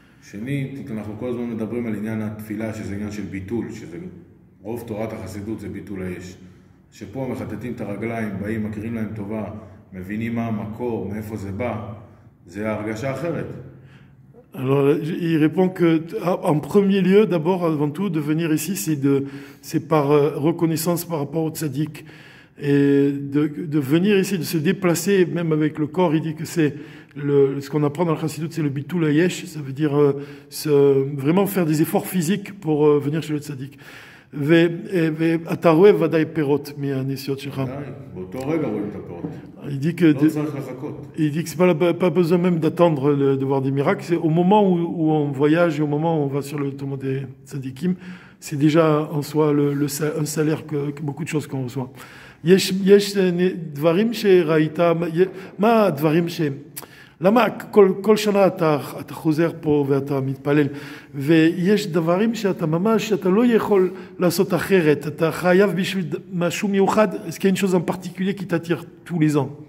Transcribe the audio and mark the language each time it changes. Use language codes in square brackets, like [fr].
[he] שנית, אנחנו כל הזמן מדברים על עניין התפילה, שזה עניין של ביטול, שזה רוב תורת החסידות זה ביטול האש. שפה מחטטים את הרגליים, באים, מכירים להם טובה, מבינים מה המקור, מאיפה זה בא, זה הרגשה אחרת. [fr] Alors, il répond que, en premier lieu, d'abord, avant tout, de venir ici, c'est par reconnaissance par rapport au tzaddik. Et de venir ici, de se déplacer, même avec le corps, il dit que c'est ce qu'on apprend dans le chassidut, c'est le bitul hayesh, ça veut dire vraiment faire des efforts physiques pour venir chez le tzaddik. [he] ואתה רואה ודאי פירות מהנסיעות שלך. באותו רגע רואים את הפירות. [fr] Il dit que [he] לא צריך לחכות. [fr] il dit que c'est pas besoin même d'attendre de voir des miracles, c'est au moment où on voyage et au moment où on va sur le tombeau des tzadikim, c'est déjà en soi un salaire que beaucoup de choses qu'on reçoit. [he] יש דברים שראית, מה הדברים למה כל שנה אתה חוזר פה ואתה מתפלל, ויש דברים שאתה ממש, אתה לא יכול לעשות אחרת, אתה חייב בשביל משהו מיוחד, [fr] est-ce qu'il y a une chose en particulier qui t'attire tous les ans?